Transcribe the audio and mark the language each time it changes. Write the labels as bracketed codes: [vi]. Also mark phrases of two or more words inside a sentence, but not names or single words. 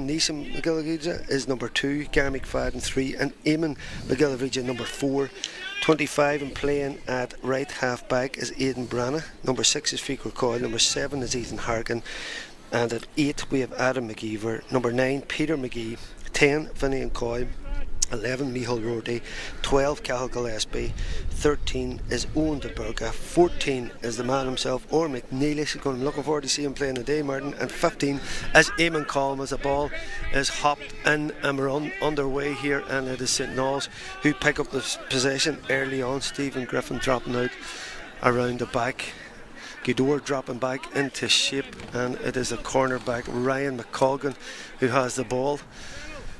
[en] Neeson McGillivray is number 2, Gary McFadden 3, and Eamon McGillivray number 4. 25 and playing at right half back is Aidan Branagh. Number 6 is Fikor Coyle. Number 7 is Ethan Harkin, and at 8 we have Adam McGeever. Number 9 Peter McGee. 10 Finian Coyle. 11 Michael Rorty, 12 Cahill Gillespie, 13 is Owen de Burga, 14 is the man himself, Or McNeely. I'm looking forward to see him playing today, Martin. And 15 is Eamon Colm, as the ball is hopped in, and we're underway here, and it is St Naomh's who pick up the possession early on. Stephen Griffin dropping out around the back, Gaoth dropping back into shape, and it is a cornerback Ryan McColgan who has the ball.